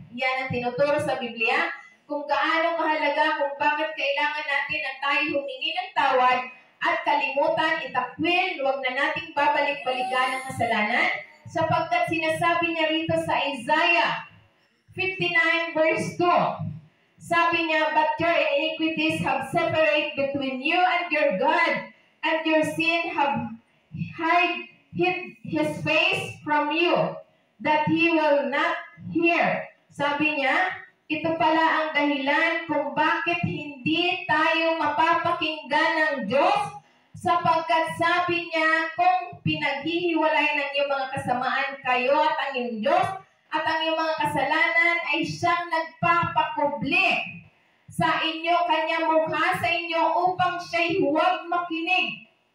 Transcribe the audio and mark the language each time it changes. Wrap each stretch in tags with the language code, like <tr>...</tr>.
<tl>Yan ang tinuturo sa Biblia kung gaano kahalaga, kung bakit kailangan natin na tayo humingi ng tawad at kalimutan, itakwil, huwag na nating babalik-balikan ang kasalanan sapagkat sinasabi niya rito sa Isaiah 59 verse 2. Sabi niya,</tl> <en>but your iniquities have separated between you and your God, and your sin have hid his face from you, that he will not hear.</en> <tl>Sabi niya, ito pala ang dahilan kung bakit hindi tayo mapapakinggan ng Diyos, sapagkat sabi niya, kung pinaghihiwalay ng iyong mga kasamaan kayo at ang iyong Diyos, at ang iyong mga kasalanan ay siyang nagpapakubli sa inyo, kanyang mukha sa inyo upang siya'y huwag makinig.</tl>